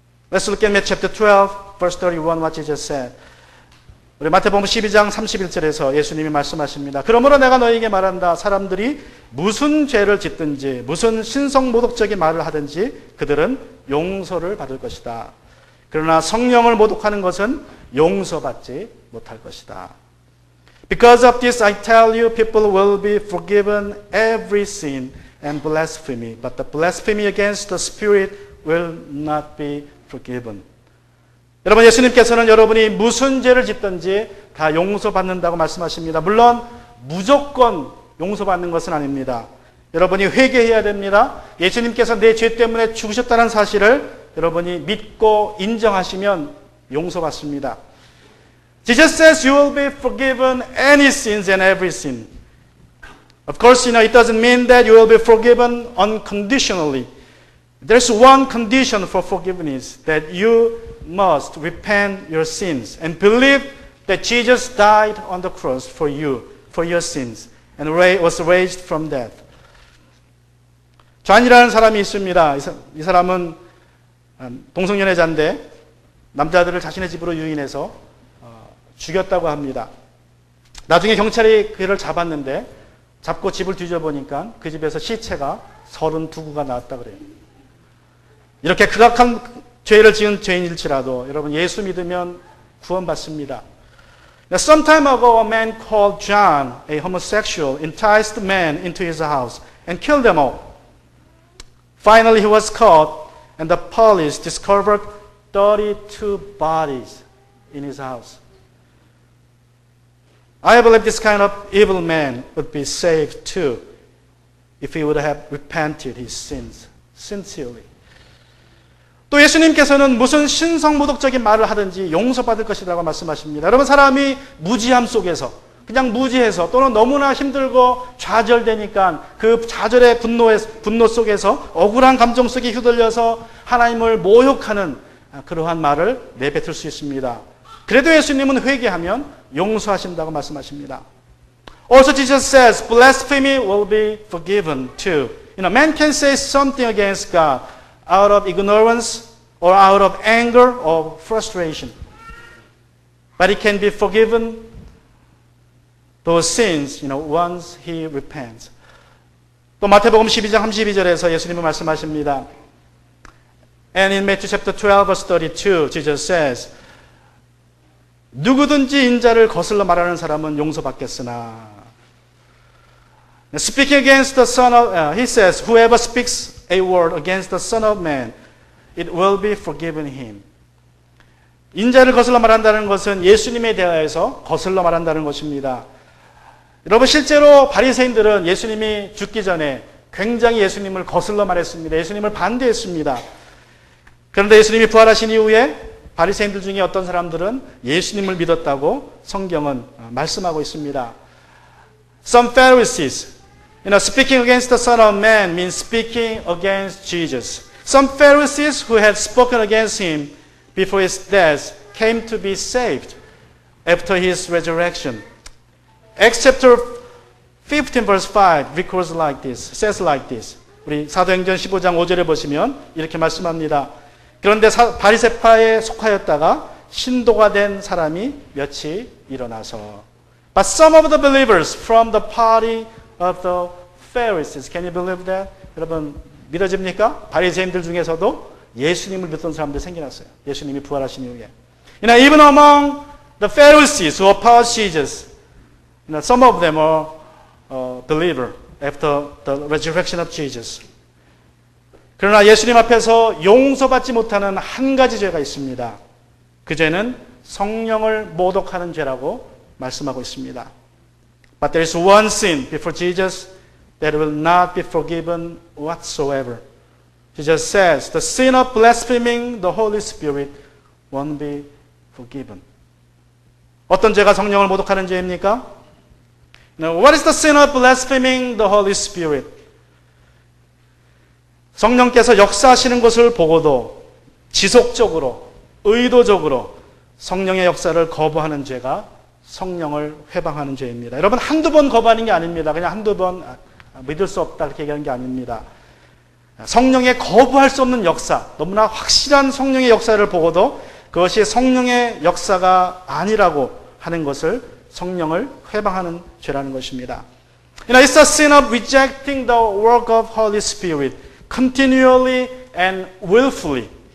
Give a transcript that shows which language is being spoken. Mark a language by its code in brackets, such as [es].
[en] Let's look at Matthew chapter 12, verse 31, what Jesus said. [ko] 우리 마태복음 12장 31절에서 예수님이 말씀하십니다. 그러므로 내가 너희에게 말한다. 사람들이 무슨 죄를 짓든지 무슨 신성모독적인 말을 하든지 그들은 용서를 받을 것이다. 그러나 성령을 모독하는 것은 용서받지 못할 것이다. [en] Because of this I tell you, people will be forgiven every sin and blasphemy, but the blasphemy against the Spirit will not be forgiven. [ko] 여러분, 예수님께서는 여러분이 무슨 죄를 짓든지 다 용서받는다고 말씀하십니다. 물론 무조건 용서받는 것은 아닙니다. 여러분이 회개해야 됩니다. 예수님께서 내 죄 때문에 죽으셨다는 사실을 여러분이 믿고 인정하시면 용서받습니다. [en] Jesus says you will be forgiven any sins and every sin. Of course, it doesn't mean that you will be forgiven unconditionally. There's one condition for forgiveness, that you must repent your sins and believe that Jesus died on the cross for you, for your sins, and was raised from death. [ko] 존이라는 사람이 있습니다. 이 사람은 동성연애자인데 남자들을 자신의 집으로 유인해서 죽였다고 합니다. 나중에 경찰이 그를 잡았는데 잡고 집을 뒤져보니까 그 집에서 시체가 32구가 나왔다 그래요. 이렇게 극악한 죄를 지은 죄인일지라도 여러분 예수 믿으면 구원받습니다. [en] Some time ago a man called John, a homosexual, enticed men into his house and killed them all. Finally he was caught and the police discovered 32 bodies in his house. I believe this kind of evil man would be saved too if he would have repented his sins sincerely. [ko] 또 예수님께서는 무슨 신성모독적인 말을 하든지 용서받을 것이라고 말씀하십니다. 여러분, 사람이 무지함 속에서 그냥 무지해서 또는 너무나 힘들고 좌절되니까 그 좌절의 분노 속에서 억울한 감정 속에 휘둘려서 하나님을 모욕하는 그러한 말을 내뱉을 수 있습니다. 그래도 예수님은 회개하면 용서하신다고 말씀하십니다. [en] Also Jesus says blasphemy will be forgiven too. Man can say something against God out of ignorance or out of anger or frustration. But he can be forgiven those sins, once he repents. [ko] 또 마태복음 12장 32절에서 예수님은 말씀하십니다. [en] And in Matthew chapter 12 verse 32, Jesus says, [ko] 누구든지 인자를 거슬러 말하는 사람은 용서받겠으나 [en] Speaking against the Son of, he says, whoever speaks a word against the Son of Man, it will be forgiven him. [ko] 인자를 거슬러 말한다는 것은 예수님에 대하여서 거슬러 말한다는 것입니다. 여러분 실제로 바리새인들은 예수님이 죽기 전에 굉장히 예수님을 거슬러 말했습니다. 예수님을 반대했습니다. 그런데 예수님이 부활하신 이후에 바리새인들 중에 어떤 사람들은 예수님을 믿었다고 성경은 말씀하고 있습니다. [en] Some Pharisees, speaking against the Son of Man means speaking against Jesus. Some Pharisees who had spoken against him before his death came to be saved after his resurrection. Acts chapter 15 verse 5 records like this, says like this. [ko] 우리 사도행전 15장 5절에 보시면 이렇게 말씀합니다. 그런데 바리새파에 속하였다가 신도가 된 사람이 몇이 일어나서 [en] But some of the believers from the party of the Pharisees. Can you believe that? [ko] 여러분 믿어집니까? 바리새인들 중에서도 예수님을 믿던 사람들이 생겨났어요. 예수님이 부활하신 이후에. [en] Even among the Pharisees who opposed Jesus, some of them are believer after the resurrection of Jesus. [ko] 그러나 예수님 앞에서 용서받지 못하는 한 가지 죄가 있습니다. 그 죄는 성령을 모독하는 죄라고 말씀하고 있습니다. [en] But there is one sin before Jesus that will not be forgiven whatsoever. Jesus says, the sin of blaspheming the Holy Spirit won't be forgiven. [ko] 어떤 죄가 성령을 모독하는 죄입니까? [en] Now, what is the sin of blaspheming the Holy Spirit? [ko] 성령께서 역사하시는 것을 보고도 지속적으로, 의도적으로 성령의 역사를 거부하는 죄가 성령을 회방하는 죄입니다. 여러분 한두 번 거부하는 게 아닙니다. 그냥 한두 번 믿을 수 없다 이렇게 얘기하는 게 아닙니다. 성령의 거부할 수 없는 역사, 너무나 확실한 성령의 역사를 보고도 그것이 성령의 역사가 아니라고 하는 것을 성령을 회방하는 죄라는 것입니다. [en] It's a sin of rejecting the work of Holy Spirit continually and willfully.